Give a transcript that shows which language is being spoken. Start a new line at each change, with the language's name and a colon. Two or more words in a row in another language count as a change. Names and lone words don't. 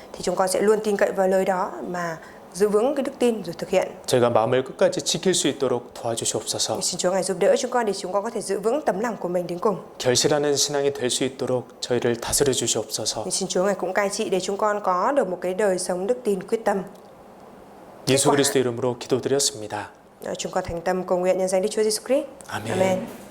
Vietnamese: Thì chúng con sẽ luôn tin cậy vào lời đó mà giữ vững cái đức tin rồi thực hiện.
Korean: 저희가 마음을 끝까지 지킬 수 있도록 도와주시옵소서.
Vietnamese: Xin Chúa ngài giúp đỡ chúng con để chúng con có thể giữ vững tấm lòng của mình đến cùng.
Korean: 결실하는 신앙이 될 수 있도록 저희를 다스려 주시옵소서.
Vietnamese: Xin Chúa ngài cũng cai trị để chúng con có được một cái đời sống đức tin quyết tâm.
Korean: 예수 그리스도 이름으로 기도드렸습니다.
Vietnamese: Chúng con thành tâm cầu nguyện nhân danh Đức Chúa Giêsu Christ.
Korean: 아멘.
Vietnamese: Amen.